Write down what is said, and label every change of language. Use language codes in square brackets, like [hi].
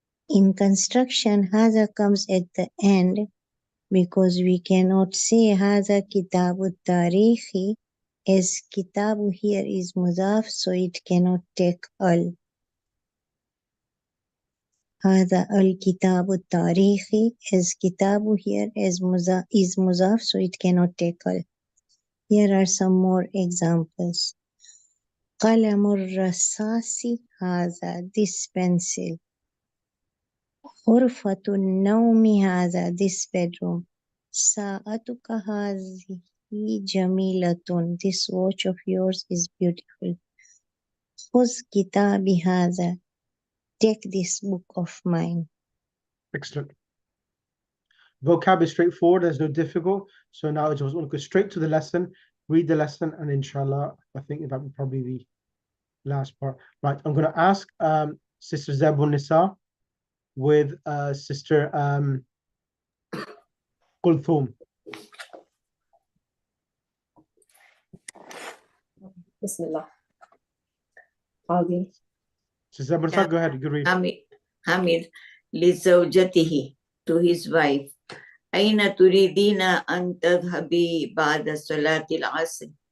[en] In construction, hada comes at the end because we cannot say hada kitabu tarihi as kitabu here is mudaf, so it cannot take al. [ar] هذا الكتاب التاريخي [en] as kitabu here is mudaf, so it cannot take al. Here are some more examples. [ar] قلم الرصاص هذا, [en] this pencil. [ar] غرفة النوم هذا, [en] this bedroom. [ar] ساعتك هذه جميلة, [en] this watch of yours is beautiful. [ar] خذ كتابي هذا, [en] take this book of mine. Excellent. Vocab is straightforward, there's no difficult. So now I just want to go straight to the lesson, read the lesson, and inshallah, I think that would probably be the last part. Right, I'm going to ask Sister Zebun Nisa with Sister Kulthum. Bismillah. Aldi. Sister Zebun Nisa, go ahead, you can read. Hamid لزوجته, to his wife. [ar] أين تريدين أن تذهبي بعد صلاة العصر?